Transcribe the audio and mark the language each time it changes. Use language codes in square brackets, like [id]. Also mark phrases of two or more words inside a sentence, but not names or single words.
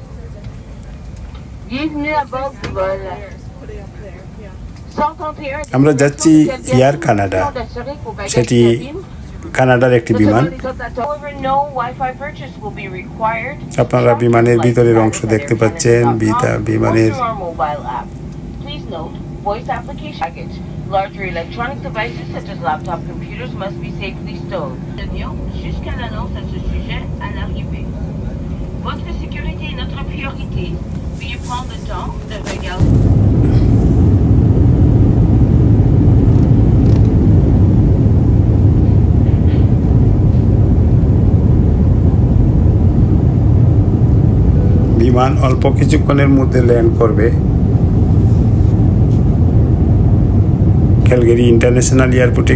[bn] আমরা যাচ্ছি এয়ার কানাডা, সেটি কানাডার একটি বিমান। আপনারা বিমানের ভিতরের অংশ দেখতে পাচ্ছেন। বিমানের [en] Larger electronic devices such as laptop computers must be safely stowed. [fr] Jusqu'à l'annonce à ce sujet à l'arrivée. Votre sécurité est notre priorité. Veuillez prendre le temps de regarder. [bn] বিমান অল্প কিছুক্ষণের মধ্যে ল্যান্ড করবে ক্যালগারি ইন্টারন্যাশনাল এয়ারপোর্টে।